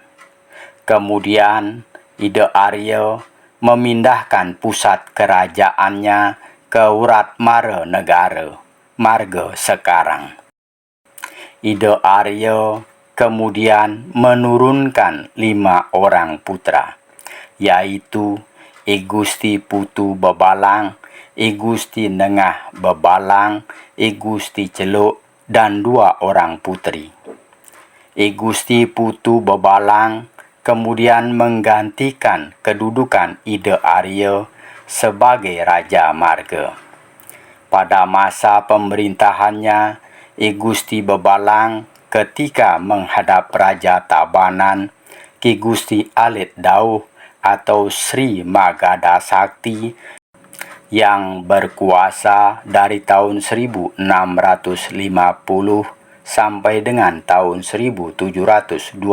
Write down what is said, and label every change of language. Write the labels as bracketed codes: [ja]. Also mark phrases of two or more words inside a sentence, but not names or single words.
[id] Kemudian Ide Arya memindahkan pusat kerajaannya ke Wuratmara Negara, Marga sekarang. Ide Arya kemudian menurunkan 5 orang putra, yaitu I Gusti Putu Bebalang, I Gusti Nengah Bebalang, I Gusti Celuk, dan 2 orang putri. I Gusti Putu Bebalang kemudian menggantikan kedudukan Ide Arya sebagai Raja Marga. Pada masa pemerintahannya, I Gusti Bebalang ketika menghadap Raja Tabanan, Ki Gusti Alit Dauh atau Sri Magada Sakti yang berkuasa dari tahun 1650 sampai dengan tahun 1725.